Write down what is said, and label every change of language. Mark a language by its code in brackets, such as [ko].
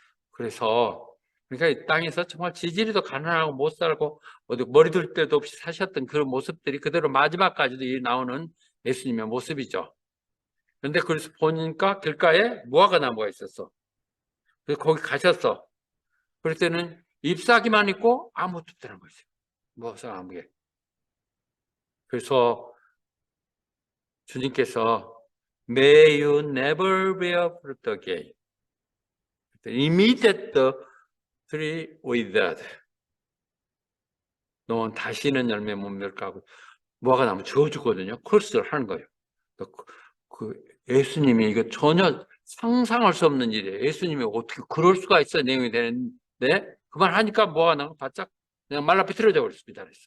[ko] 그래서 그러니까 이 땅에서 정말 지지리도 가난하고 못 살고 어디 머리 둘 데도 없이 사셨던 그런 모습들이 그대로 마지막까지도 나오는 예수님의 모습이죠. 그런데 그래서 보니까 길가에 무화과 나무가 있었어. 그래서 거기 가셨어. 그럴 때는 잎사귀만 있고 아무것도 없다는 거죠. 무화과 나무에. 그래서 주님께서 [en] May you never bear fruit again. Immediate tree withered. [ko] 너는 다시는 열매 못 맺고 무화과 나무 지어주거든요. 크로스를 하는 거예요. 그 예수님이 이거 전혀 상상할 수 없는 일이에요. 예수님이 어떻게 그럴 수가 있어 내용이 되는데 그만 하니까 무화과 나무 바짝 그냥 말라 비틀어져 버렸습니다.